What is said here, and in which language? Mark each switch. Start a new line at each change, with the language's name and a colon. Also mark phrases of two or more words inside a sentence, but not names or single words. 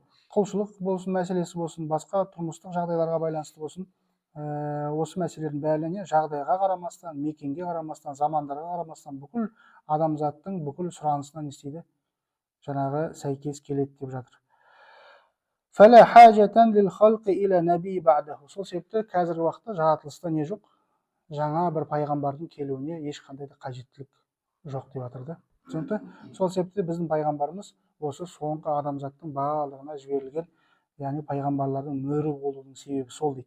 Kazakh: Құлшылық болсын, мәселесі болсын, басқа тұрмыстық жағдайларға байланысты болсын, осы мәселелердің бәріне жағдайға қарамастан, мекенге қарамастан, замандарға қарамастан бүкіл адамзаттың бүкіл сұранысына не істейді? Жаңағы сәйкес келеді деп жатыр.
Arabic: فلا حاجة للخلق إلى نبي بعده.
Kazakh: Сол себепті қазіргі уақытта жаратылыста не жоқ? Жаңа бір пайғамбардың келуіне ешқандай да қажеттілік жоқ деп жатыр да. Түсінікті? Сол себепті біздің пайғамбарымыз осы соңғы адамзаттың барлығына жіберілген, яғни пайғамбарлардың мөрі болуының себебі сол дейді.